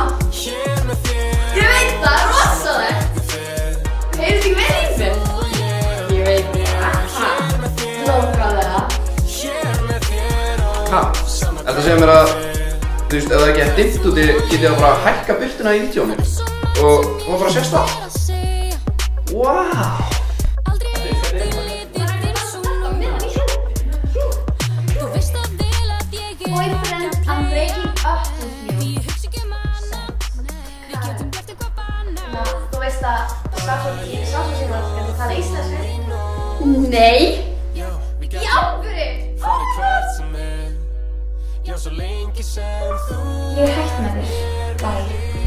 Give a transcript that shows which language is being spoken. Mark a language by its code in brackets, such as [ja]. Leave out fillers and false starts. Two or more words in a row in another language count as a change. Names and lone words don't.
[is] Ég veit það, rosalegt. Heyrðu ekki vel í mér? Ég veit það. Nákvæmlega. Ha? Þetta segir mér að, þú veist, ef það ekki dimmt úti, getið það bara að hækka birtuna í vídeónu og bara sést það. [en] Wow! Boyfriend, I'm breaking up with you. [is] Þú veist að Samsung-símar getur tala íslensku? Nei! Í alvöru? Ég er hætt með þér. Bye.